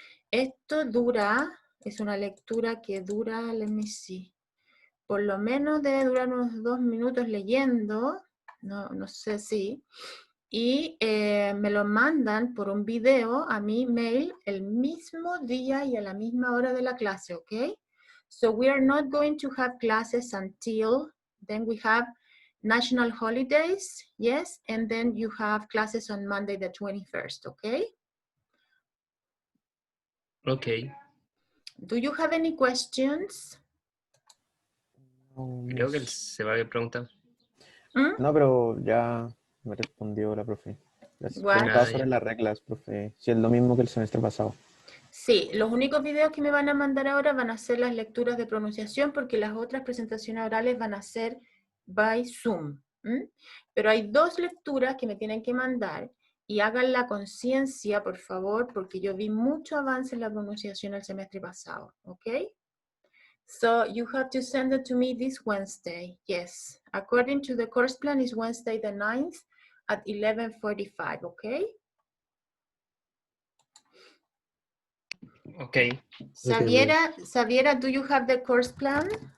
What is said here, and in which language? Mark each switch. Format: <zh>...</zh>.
<es>Esto es una lectura que dura,</es> <en>let me see,</en> <es>por lo menos debe durar unos 2 minutos leyendo, no sé si, y me lo mandan por un video a mi mail el mismo día y a la misma hora de la clase, ¿ok?</es> <en>So we are not going to have classes until then we have national holidays, yes, and then you have classes on Monday the 21st, ¿ok? Okay. Do you have any questions?</en> <es>Creo que él se va a preguntar. No, pero ya me respondió la profe. Preguntaba sobre las reglas, profe. Si es lo mismo que el semestre pasado. Sí, los únicos videos que me van a mandar ahora van a ser las lecturas de pronunciación porque las otras presentaciones orales van a ser</es> <en>by Zoom.</en> <es>Pero hay 2 lecturas que me tienen que mandar y hagan la conciencia, por favor, porque yo vi mucho avance en la pronunciación el semestre pasado, ¿ok?</es> <en>So you have to send it to me this Wednesday, yes. According to the course plan, is Wednesday the 9th at 11:45, ¿ok? Okay. Xaviera, do you have the course plan?</en>